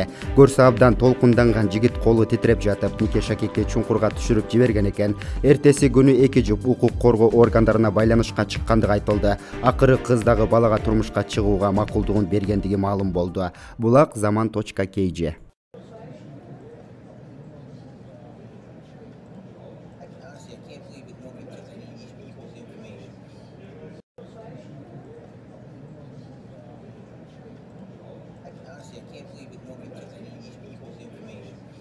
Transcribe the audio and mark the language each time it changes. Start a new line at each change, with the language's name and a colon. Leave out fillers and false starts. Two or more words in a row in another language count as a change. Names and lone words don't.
Kyrgyz: Көрсө абдан толкунданган жигит колу титиреп жатып, Нике Шакегди чуңкурга түшүрүп жиберген экен. Эртеси күнү эки жуп укук коргоо органдарына байланышка чыккандыгы айтылды. Акыры кыз дагы балага турмушка чыгууга макулдугун бергендиги маалым болду. Булак zaman.kg.
English: I can't believe it more because I need these people's information.